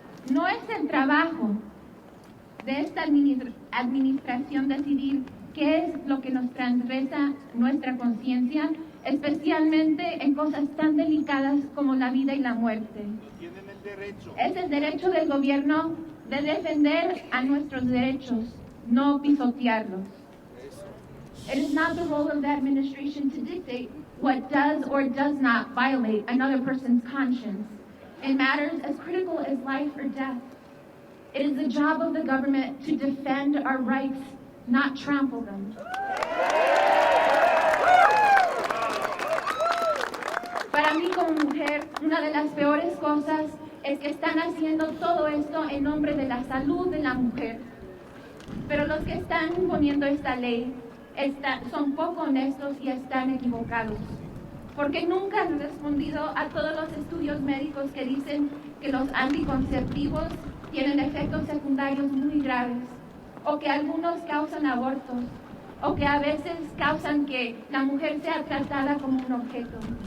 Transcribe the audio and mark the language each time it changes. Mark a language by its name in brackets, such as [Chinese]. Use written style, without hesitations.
[Spanish] No es el trabajo de esta administración decidir qué es lo que nos transgresa nuestra conciencia, especialmente en cosas tan delicadas como la vida y la muerte. Es el derecho del gobierno de defender a nuestros derechos, no pisotearlos. [English] It is not the role of the administration to dictate what does or does not violate another person's conscience in matters as critical as life or death. It is the job of the government to defend our rights, not trample them. [Spanish] Para mí como mujer, una de las peores cosas es que están haciendo todo esto en nombre de la salud de la mujer. Pero los que están imponiendo esta ley son poco honestos y están equivocados, porque nunca han respondido a todos los estudios médicos que dicen que los anticonceptivos tienen efectos secundarios muy graves, o que algunos causan abortos, o que a veces causan que la mujer sea tratada como un objeto.